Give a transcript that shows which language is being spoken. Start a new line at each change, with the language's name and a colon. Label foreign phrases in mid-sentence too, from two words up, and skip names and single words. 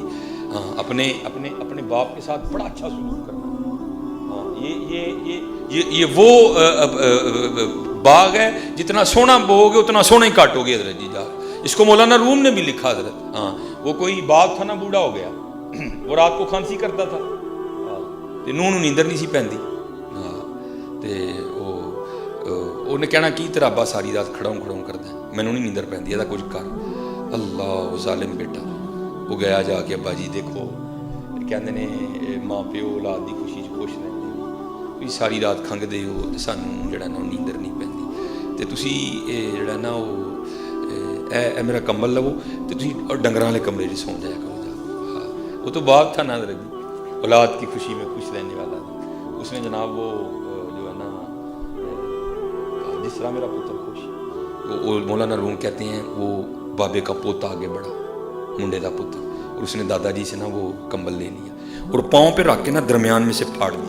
Urdu: ہاں اپنے باپ کے ساتھ بڑا اچھا سلوک کرنا. یہ وہ باغ ہے جتنا سونا بو گے اتنا سونا ہی کاٹو گے حضرت جی. جا اس کو مولانا روم نے بھی لکھا حضرت. ہاں وہ کوئی باغ تھا نا, بوڑھا ہو گیا, وہ رات کو کھانسی کرتا تھا,
Punjabi: تے نوں نیندر نہیں سی پیندی. انہیں کہنا کی تیرا ابا ساری رات کھڑوں کردا ہے, مینوں نہیں نیندر پیندی, ایدا کچھ کر. اللہ ظالم بیٹا.
Urdu: وہ گیا جا کے
Punjabi: ابا جی دیکھو کہندے نے ماں پیو اولاد دی خوشی چ خوش رہندے, بھی ساری رات کھنگدے ہو تے سانوں جڑا نا نیندر نہیں پیندی, تے تسی جڑا نا اے میرا کمبل لو تے تسی ڈنگراں والے کمرے وچ سو جایا کرو جا.
Urdu: وہ تو باغ تھا نا حضرت جی, اولاد کی خوشی میں خوش رہنے والا. اس نے جناب وہ جو ہے نا جس طرح میرا پتر خوش, وہ مولانا روم کہتے ہیں وہ بابے کا پوتا آگے بڑھا, منڈے کا پتر, اور اس نے دادا جی سے نا وہ کمبل لے لیا اور پاؤں پہ رکھ کے نا درمیان میں سے پھاڑ دیا.